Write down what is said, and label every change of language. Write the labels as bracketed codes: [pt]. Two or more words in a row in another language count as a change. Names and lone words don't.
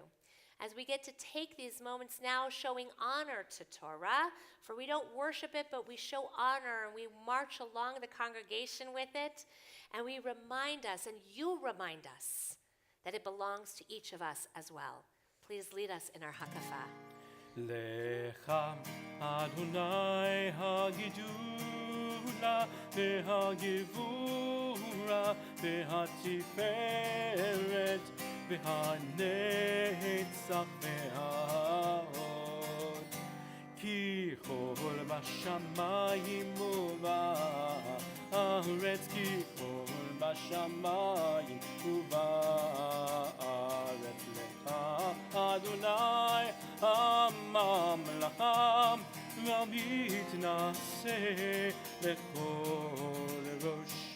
[en] As we get to take these moments now showing honor to Torah, for we don't worship it, but we show honor and we march along the congregation with it, and we remind us, and you remind us, that it belongs to each of us as well. Please lead us in our hakafah. [he] לך אדוני הגדולה והגבורה והתפארת והנצח וההוד כי בשמיים ובארץ כי כל בשמיים ובארץ לך אדוני הממלכה והמתנשא בכל ראש.